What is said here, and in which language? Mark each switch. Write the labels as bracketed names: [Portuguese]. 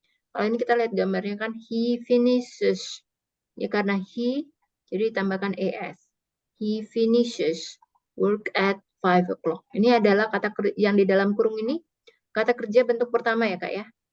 [Indonesian] Kalau ini kita lihat gambarnya kan [English] he finishes. [Indonesian] Ya karena he jadi ditambahkan es. [English] He finishes work at 5 o'clock. [Indonesian] Ini adalah kata yang di dalam kurung ini kata kerja bentuk pertama ya Kak ya.